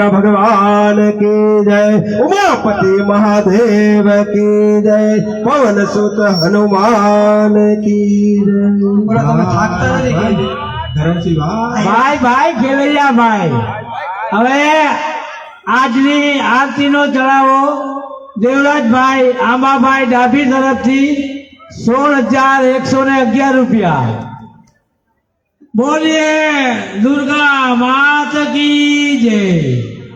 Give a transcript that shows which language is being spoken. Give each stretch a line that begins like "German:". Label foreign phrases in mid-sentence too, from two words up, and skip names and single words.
Hindi: भगवान की जय उमापति महादेव की जय पवन सुत हनुमान की जय
Gujarati: ભાઈ ભાઈ ખેલૈયા ભાઈ હવે આજની આરતીનો ચડાવો દેવરાજભાઈ આંબાભાઈ ડાભી તરફથી 16,111 રૂપિયા બોલીએ
Hindi: दुर्गा मात की जय।